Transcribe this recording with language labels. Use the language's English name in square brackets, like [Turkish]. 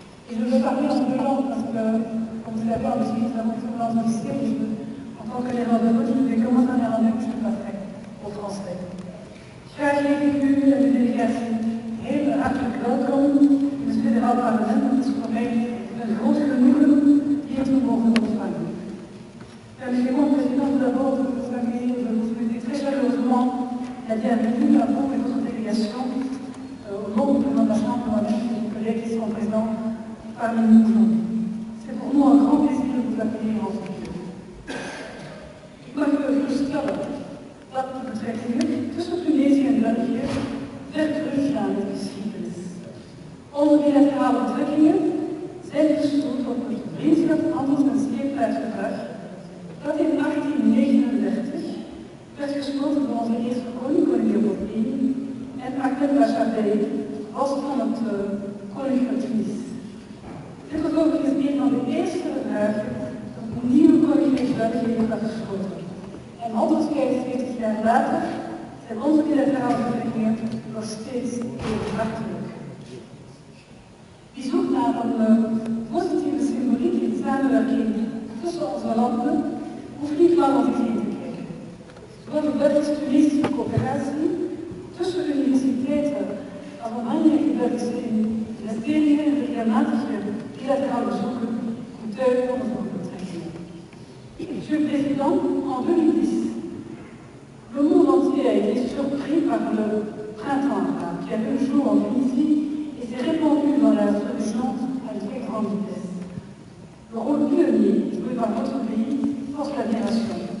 [French] Et je veux parler en deux langues parce que, comme vous l'avez entendu, nous avons une langue officielle. En tant que néerlandophone, je vais commencer en néerlandais, puis je passerai au français. [Dutch] Graag heet ik u en de delegatie heel hartelijk welkom in het federaal parlement. Het is voor mij een groot genoegen hier te mogen ontvangen. [French] Permettez-moi, Président, d'abord de vous accueillir, de vous souhaiter très chaleureusement la bienvenue à vous et votre délégation au nom du président de la Chambre, moi-même et mes collègues qui sont présents parmi nous aujourd'hui. C'est pour nous un grand plaisir de vous accueillir en ce lieu. [Dutch] Ik mag u stellen dat de betrekkingen tussen Tunesië en België ver teruggaan in de geschiedenis. Onze bilaterale betrekkingen zijn gestoeld op het vriendschap, handels- en scheepvaartverdrag dat in 1839 werd gesloten door onze eerste koning, koning Leopold I, en Ahmed Pasha Bey was van het koninkrijk Tunis. Dit was overigens een van de eerste verdragen dat een nieuwe koninkrijk België werd gesloten. En 145 jaar later zijn onze bilaterale betrekkingen nog steeds even hartelijk. Wie zoekt naar een positieve symboliek in samenwerking tussen onze landen, hoeft niet lang om zich heen te kijken. Zowel de Belgisch-Tunesische coöperatie tussen universiteiten als belangrijke Belgische investeringen en regelmatige bilaterale bezoeken getuigen van onze betrekkingen. [French] Monsieur le Président, en 2010, le monde entier a été surpris par le printemps arabe qui a vu le jour en Tunisie et s'est répandu dans la solution à une très grande vitesse. Le rôle pionnier joué par votre pays force l'admiration.